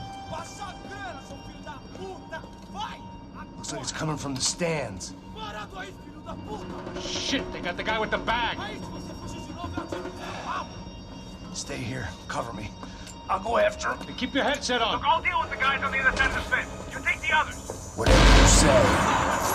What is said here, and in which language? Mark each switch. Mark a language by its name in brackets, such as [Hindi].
[Portuguese] Passa a grana, seu filho da puta! Vai! [English] Looks like it's coming from the stands. [Portuguese] Parado aí, filho da puta! [English] Shit, they got the guy with the bag. [Portuguese] Aí, se você fugir de novo, eu atiro no seu rabo! [English] Stay here, cover me. I'll go after him. Hey, keep your headset on. I'll deal with the guys on the other side of the fence. You take the others. Whatever you say.